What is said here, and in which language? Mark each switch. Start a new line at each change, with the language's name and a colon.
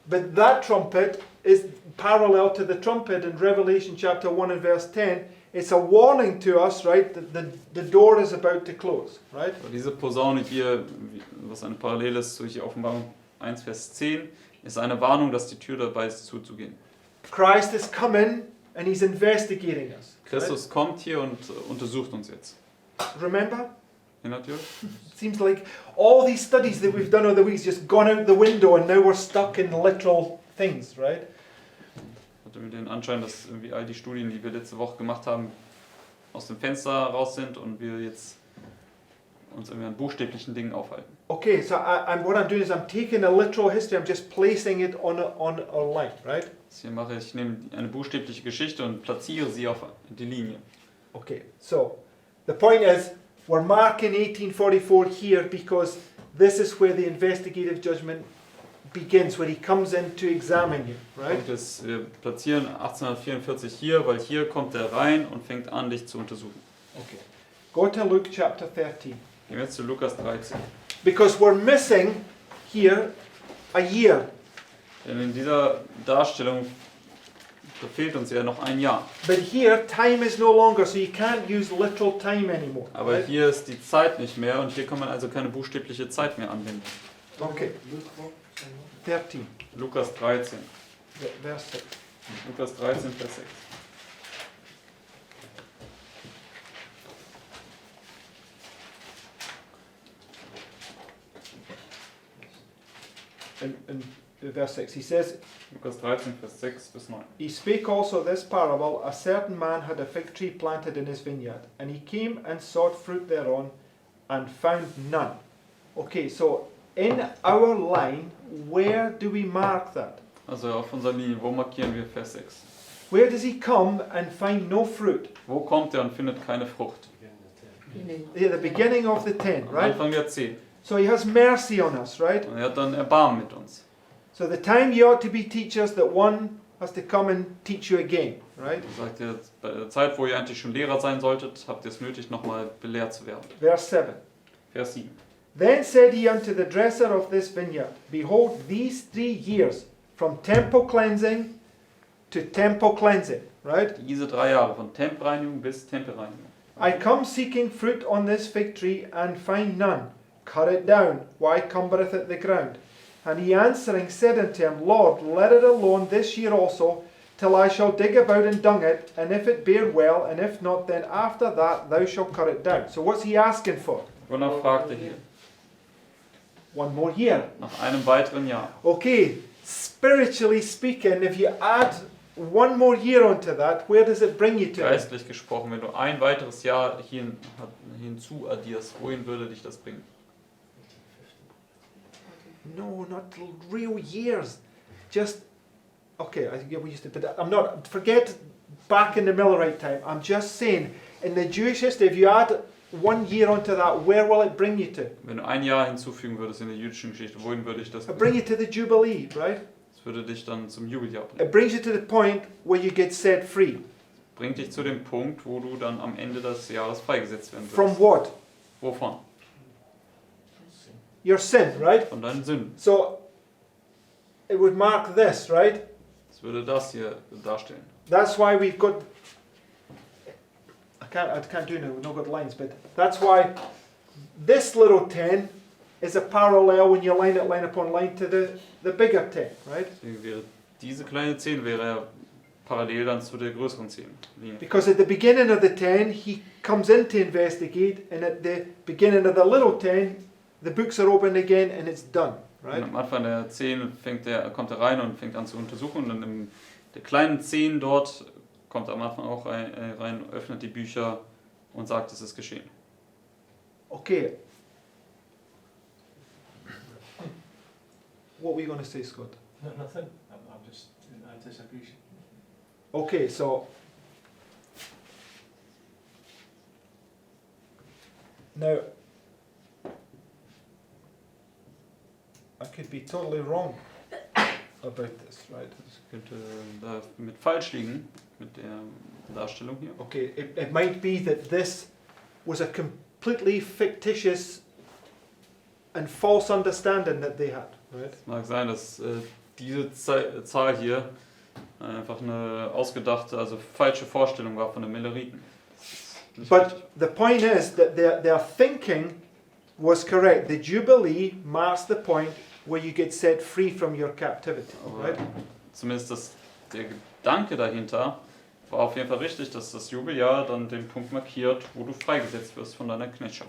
English: But that trumpet is parallel to the trumpet in Revelation chapter 1 and verse 10. It's a warning to us, right, that the door is about to close, right?
German: Aber diese Posaune hier, was eine Parallele ist zu hier Offenbarung 1, Vers 10, ist eine Warnung, dass die Tür dabei ist zuzugehen.
English: Christ has come in and he's investigating us. Right?
German: Christus kommt hier und untersucht uns jetzt.
English: Remember?
German: Erinnert ihr euch?
English: It seems like all these studies that we've done over the weeks just gone out the window and now we're stuck in literal things, right?
German: Hatte mir den Anschein, dass irgendwie all die Studien, die wir letzte Woche gemacht haben, aus dem Fenster raus sind und wir jetzt uns irgendwie an buchstäblichen Dingen aufhalten.
English: Okay, so what I'm doing is I'm taking a literal history, I'm just placing it on a line, right?
German: Was ich hier mache, ich nehme eine buchstäbliche Geschichte und platziere sie auf die Linie.
English: Okay, so the point is we're marking 1844 here because this is where the investigative judgment begins, where he comes in to examine you, right?
German: Und wir platzieren 1844 hier, weil hier kommt er rein und fängt an, dich zu untersuchen.
English: Okay. Go to Luke chapter 13.
German: Gehen wir jetzt zu Lukas 13.
English: Because we're missing here a year.
German: Denn in dieser Darstellung, da fehlt uns ja noch ein Jahr.
English: But here, time is no longer, so you can't use literal time anymore.
German: Aber
English: right?
German: hier ist die Zeit nicht mehr und hier kann man also keine buchstäbliche Zeit mehr anwenden.
English: Okay. 13,
German: Lukas 13.
English: verse 6.
German: Lukas 13, Vers 6.
English: In verse 6, he says,
German: Lukas 13, Vers 6 bis 9.
English: He spake also this parable, a certain man had a fig tree planted in his vineyard, and he came and sought fruit thereon, and found none. Okay, so in our line, where do we mark that?
German: Also auf unserer Linie, wo markieren wir Vers 6?
English: Where does he come and find no fruit?
German: Wo kommt er und findet keine Frucht?
English: At the beginning of the 10,
German: Am
English: right?
German: Anfang der 10.
English: So he has mercy on us, right?
German: Und er hat dann Erbarmen mit uns.
English: So the time you ought to be teachers, that one has to come and teach you again, right?
German: Er sagt er, bei der Zeit, wo ihr eigentlich schon Lehrer sein solltet, habt ihr es nötig, nochmal belehrt zu werden.
English: Verse 7.
German: Vers 7.
English: Then said he unto the dresser of this vineyard, Behold, these 3 years, from temple cleansing to temple cleansing, right?
German: Diese 3 Jahre, von Tempelreinigung bis Tempelreinigung.
English: I come seeking fruit on this fig tree, and find none. Cut it down, why cumbereth it the ground? And he answering said unto him, Lord, let it alone this year also, till I shall dig about and dung it, and if it bear well, and if not, then after that thou shalt cut it down. So what's he asking for?
German: Wonach fragt er hier?
English: One more year.
German: Nach einem weiteren Jahr.
English: Okay, spiritually speaking, if you add one more year onto that, where does it bring you to?
German: Geistlich gesprochen, wenn du ein weiteres Jahr hinzu addierst, wohin würde dich das bringen?
English: No, not real years. Just, okay, I get what you said, but I'm not, forget back in the Millerite time. I'm just saying, in the Jewish history, if you add 1 year onto that, where will it bring you to?
German: Wenn du ein Jahr hinzufügen würdest in der jüdischen Geschichte, wohin würde ich das
English: It bring
German: bringen?
English: you to the Jubilee, right?
German: Das würde dich dann zum Jubeljahr bringen.
English: It brings you to the point where you get set free.
German: Bringt dich zu dem Punkt, wo du dann am Ende des Jahres freigesetzt werden
English: From
German: wirst.
English: what?
German: Wovon?
English: Your sin, right?
German: Von deinen Sünden.
English: So, it would mark this, right?
German: Das würde das hier darstellen.
English: That's why we've got. I can't do no good lines, but that's why this little 10 is a parallel when you line upon line to the bigger 10, right?
German: Deswegen wäre diese kleine 10 wäre ja parallel dann zu der größeren 10 Linie.
English: Because at the beginning of the 10, he comes in to investigate, and at the beginning of the little 10, the books are opened again and it's done, right?
German: Und am Anfang der 10 kommt er rein und fängt an zu untersuchen. Und dann in der kleinen 10 dort kommt er am Anfang auch rein, öffnet die Bücher und sagt, es ist geschehen.
English: Okay. What were you going to say, Scott? No, nothing. I'm just in anticipation. Okay, so now I could be totally wrong about this, right?
German: Das könnte da mit falsch liegen, mit der Darstellung hier.
English: Okay, it might be that this was a completely fictitious and false understanding that they had, right?
German: Es mag sein, dass diese Zahl hier einfach eine ausgedachte, also falsche Vorstellung war von den Milleriten. Das ist nicht
English: But
German: richtig.
English: the point is that their thinking was correct. The Jubilee marks the point where you get set free from your captivity,
German: Aber
English: right?
German: zumindest Gedanke dahinter war auf jeden Fall richtig, dass das Jubeljahr dann den Punkt markiert, wo du freigesetzt wirst von deiner Knechtschaft.